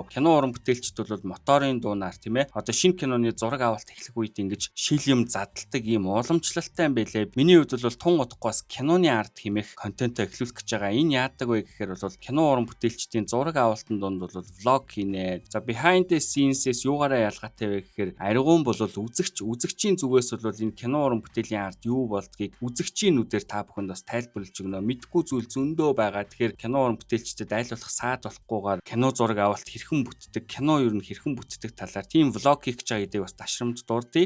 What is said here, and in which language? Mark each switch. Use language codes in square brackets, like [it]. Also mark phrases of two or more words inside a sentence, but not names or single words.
[mn] Кино уран бүтээлчд бол моторын дуунаар тийм ээ. Одоо шинэ киноны зураг авалт эхлэх үед ингэж шил юм задалдаг ийм уламжлалтай юм байлээ. Миний хувьд бол тун удахгүй бас киноны арт хэмээх контентоо эхлүүлэх гэж байгаа. Энэ яадаг вэ гэхээр бол кино уран бүтээлчдийн зураг авалтын дунд бол влог хийнэ. За [en] behind the scenes- [mn] с юугаараа ялгаатай вэ гэхээр Аригун бол үзэгчийн зүгээс бол энэ кино уран бүтээлийн арт юу болдгийг үзэгчийн нүдээр та бүхэнд бас тайлбарлаж өгнө. Мэдхгүй зүйл зөндөө байгаа. Тэгэхээр кино уран бүтээлчдэд аль болох саад болохгүйгээр кино зураг авалт хэрхэн бүтдэг, кино ер нь хэрхэн бүтдэг талаар тийм влог хийх гэж байгаа гэдгийг бас ташрамж дурдъя.